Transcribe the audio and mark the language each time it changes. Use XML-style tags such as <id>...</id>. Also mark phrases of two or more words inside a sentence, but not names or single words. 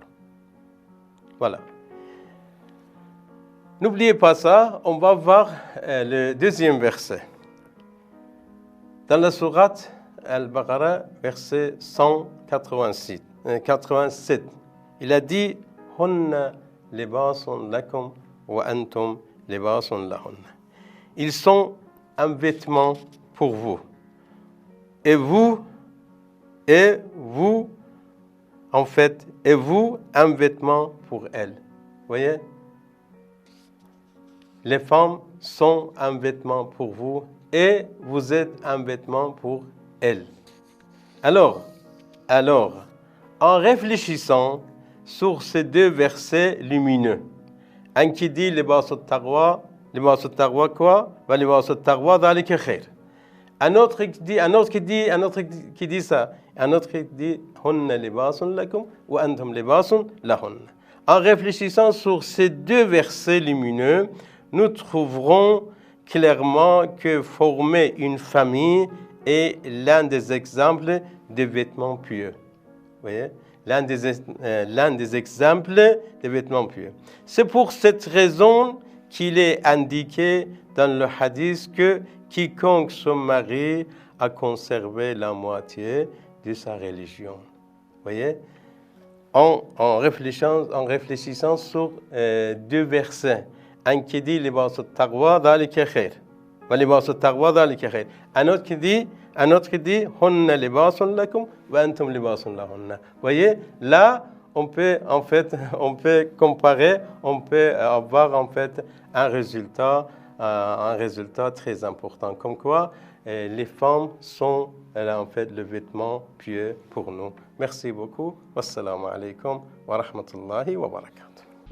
<fr>Voilà. N'oubliez pas ça, on va voir le deuxième verset. Dans la sourate Al-Baqarah, verset 187, il a dit «</fr> <ar>هن لباس لكم وأنتم لباس لهن</ar> <fr>» Ils sont un vêtement pour vous. Et vous, en fait, et vous, un vêtement pour elles. Vous voyez? Les femmes sont un vêtement pour vous et vous êtes un vêtement pour elles. Alors, en réfléchissant sur ces deux versets lumineux, un qui dit</fr> <ar>لباس التقوى</ar> <fr>quoi?</fr> <ar>ولباس التقوى ذلك خير.</ar> <fr>Un autre qui dit ça. Un autre qui dit</fr> <ar>هن لباس لكم وأنتم لباس لهن.</ar> <fr>En réfléchissant sur ces deux versets lumineux, nous trouverons clairement que former une famille est l'un des exemples des vêtements pieux. Vous voyez? L'un des exemples des vêtements pieux. C'est pour cette raison qu'il est indiqué dans le hadith que quiconque se marie a conservé la moitié de sa religion. Vous voyez? En réfléchissant sur deux versets. Un qui dit</fr> <ar>لباس التقوى ذلك خير. ولباس التقوى ذلك خير.</ar> <fr>Un autre qui dit</fr> <ar>هن لباس لكم وأنتم لباس لهن.</ar> <fr>Vous voyez, là on peut comparer, on peut avoir en fait un résultat très important. Comme quoi les femmes sont en fait le vêtement pieux pour nous. Merci beaucoup.</fr> <ar>والسلام عليكم ورحمة الله وبركاته.</ar>